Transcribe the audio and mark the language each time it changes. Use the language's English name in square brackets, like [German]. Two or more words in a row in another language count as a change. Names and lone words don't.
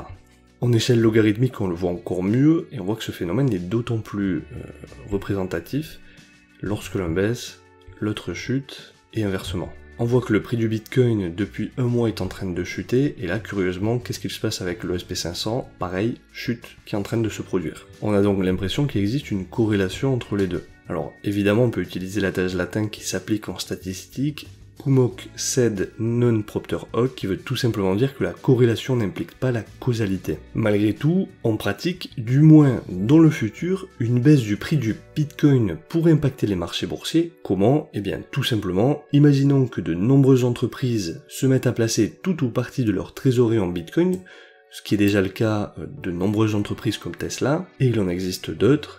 [French] En échelle logarithmique, on le voit encore mieux, et on voit que ce phénomène est d'autant plus représentatif lorsque l'un baisse, l'autre chute, et inversement. On voit que le prix du Bitcoin depuis un mois est en train de chuter, et là, curieusement, qu'est-ce qu'il se passe avec le SP500? Pareil, chute qui est en train de se produire. On a donc l'impression qu'il existe une corrélation entre les deux. Alors, évidemment, on peut utiliser l'adage latin qui s'applique en statistique, [Latin] cum hoc sed non propter hoc, [French] qui veut tout simplement dire que la corrélation n'implique pas la causalité. Malgré tout, en pratique, du moins dans le futur, une baisse du prix du Bitcoin pourrait impacter les marchés boursiers. Comment? Eh bien, tout simplement, imaginons que de nombreuses entreprises se mettent à placer tout ou partie de leur trésorerie en Bitcoin, ce qui est déjà le cas de nombreuses entreprises comme Tesla, et il en existe d'autres.